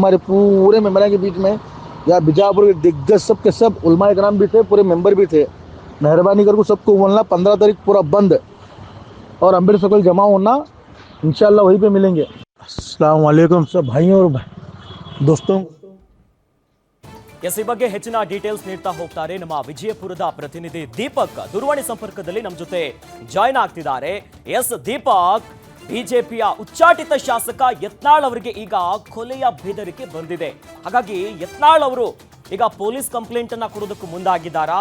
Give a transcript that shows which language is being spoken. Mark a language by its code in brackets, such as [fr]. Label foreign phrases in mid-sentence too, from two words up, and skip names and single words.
[hi] हमारे पूरे मेम्बरों के बीच में या बीजापुर के दिग्गज सब के सब उलमा इकराम भी थे, पूरे मेंबर भी थे। मेहरबानी करके सबको बोलना 15 तारीख पूरा बंद और अम्बेडकर सर्कल जमा होना, इंशाल्लाह वहीं पे मिलेंगे। [ar] السلام عليكم [hi] सब भाइयों और दोस्तों। [kn] ಈ ಬಗ್ಗೆ ಹೆಚ್ಚಿನ ಡೀಟೇಲ್ಸ್ ನೀಡ್ತಾ ಹೋಗ್ತಾರೆ ನಮ್ಮ ವಿಜಯಪುರದ ಪ್ರತಿನಿಧಿ ದೀಪಕ್. ದೂರವಾಣಿ ಸಂಪರ್ಕದಲ್ಲಿ ನಮ್ಮ ಜೊತೆ ಜಾಯ್ನ್ ಆಗ್ತಿದ್ದಾರೆ. ಎಸ್ ದೀಪಕ್, ಬಿಜೆಪಿಯ ಉಚ್ಚಾಟಿತ ಶಾಸಕ ಯತ್ನಾಳ್ ಅವರಿಗೆ ಈಗ ಕೊಲೆಯ ಬೆದರಿಕೆ ಬಂದಿದೆ. ಹಾಗಾಗಿ ಯತ್ನಾಳ್ ಅವರು ಈಗ [en] police complaint [kn] ಅನ್ನ ಕೊಡೋದಕ್ಕೂ ಮುಂದಾಗಿದ್ದಾರಾ?